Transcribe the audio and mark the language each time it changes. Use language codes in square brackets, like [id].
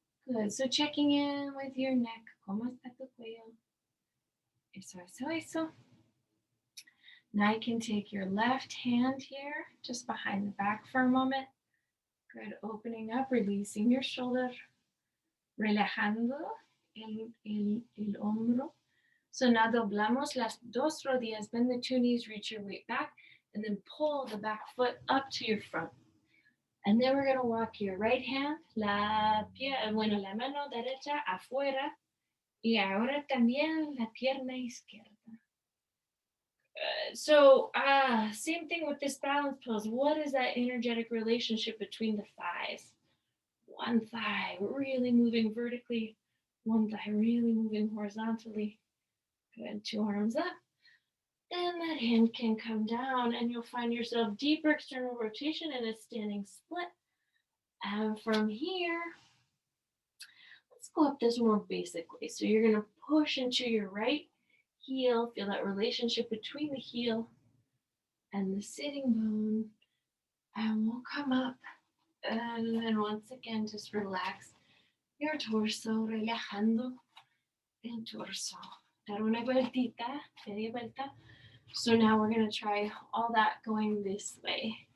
[en] Good. So checking in with your neck. [es] ¿Cómo está tu cuello? Eso, eso, eso. [en] Now you can take your left hand here, just behind the back for a moment. Good. Opening up, releasing your shoulder. [es] Relajando el hombro. [en] So now [es] doblamos las dos rodillas. [en] Bend the two knees, reach your weight back, and then pull the back foot up to your front. And then we're going to walk your right hand, [es] la mano derecha afuera, y ahora también la pierna izquierda. [en] So same thing with this balance pose. What is that energetic relationship between the thighs? One thigh really moving vertically, one thigh really moving horizontally. Good, two arms up. And that hand can come down, and you'll find yourself deeper external rotation in a standing split. And from here, let's go up this more basically. So you're going to push into your right heel, feel that relationship between the heel and the sitting bone, and we'll come up. And then once again, just relax your torso, [es] relajando el torso. Dar una vueltita, media vuelta. [en] So now we're going to try all that going this way.